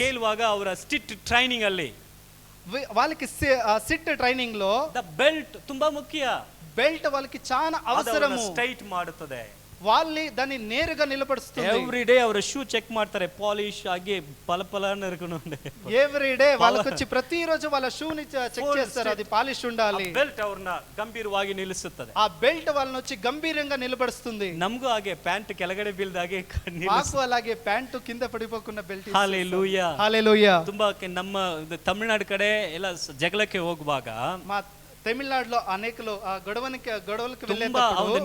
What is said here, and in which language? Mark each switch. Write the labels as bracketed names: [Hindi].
[Kannada] ಕೇಳುವಾಗ ಅವರ ಸ್ಟಿಟ್ ಟ್ರೈನಿಂಗ್ ಅಲ್ಲಿ [Telugu] వాళ్ళకి సిట్ ట్రైనింగ్ లో [Kannada] ದ ಬೆಲ್ಟ್ ತುಂಬಾ ಮುಖ್ಯ. [Telugu] బెల్ట్ వాళ్ళకి చాలా అవసరము. [Kannada] ಸ್ಟ್ರೈಟ್ ಮಾಡುತ್ತದೆ, [Telugu] వాళ్ళని దాన్ని నేరుగా నిలబడుస్తుంది. [English] every day [Kannada] ಅವರ ಶೂ ಚೆಕ್ ಮಾಡ್ತಾರೆ, ಪಾಲಿಶ್ ಆಗಿ ಪಲಪಲನ ಇರಕನು. [English] every day [Telugu] వాళ్ళకి వచ్చి ప్రతిరోజు వాళ్ళ షూని చెక్ చేస్తారు, అది పాలిష్ ఉండాలి. [Kannada] ಬೆಲ್ಟ್ ಅವ್ರನ್ನ ಗಂಭೀರವಾಗಿ ನಿಲ್ಲಿಸುತ್ತದೆ. [Telugu] ఆ బెల్ట్ వాళ్ళని వచ్చి గంభీరంగా నిలబడుస్తుంది. [Kannada] ನಮಗೂ ಹಾಗೆ ಪ್ಯಾಂಟ್ ಕೆಳಗಡೆ ಬೀಳ್ದಾಗೆ [Telugu] మాకు అలాగే ప్యాంటు కింద పడిపోకుండా బెల్ట్. [Kannada] ಹಾಲೆಲೂಯಾ, [Telugu] హల్లెలూయా. [Kannada] ತುಂಬಾ ನಮ್ಮ ತಮಿಳುನಾಡು ಕಡೆ ಎಲ್ಲ ಜಗಳಕ್ಕೆ ಹೋಗುವಾಗ, [Telugu] మా తమిళనాడులో అనేకలు గొడవలకి వెళ్ళేటప్పుడు